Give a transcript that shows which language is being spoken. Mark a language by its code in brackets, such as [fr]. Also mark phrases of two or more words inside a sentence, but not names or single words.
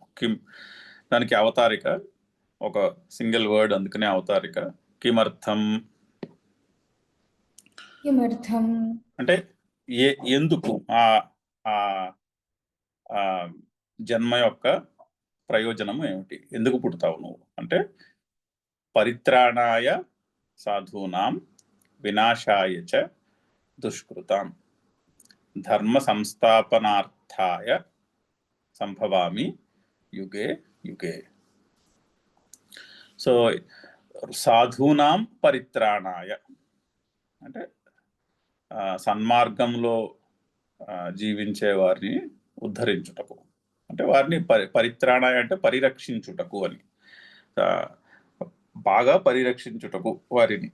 [te] దానికి అవతారిక ఒక [en] single word, [te] అందుకనే అవతారిక. [sa] కిమర్థం किमर्थं [te] అంటే ఎందుకు ఆ జన్మ యొక్క ప్రయోజనము ఏమిటి, ఎందుకు పుడతావు నువ్వు అంటే [sa] పరిత్రాణాయ సాధూనాం వినాశాయ చ దుష్కృతాం ధర్మ సంస్థాపనార్థాయ సంభవామి యుగే యుగే. [te] సో [sa] సాధూనాం పరిత్రాణాయ [te] అంటే సన్మార్గంలో జీవించే వారిని ఉద్ధరించుటకు, అంటే వారిని పరిత్రాణాయ అంటే పరిరక్షించుటకు అని, బాగా పరిరక్షించుటకు వారిని.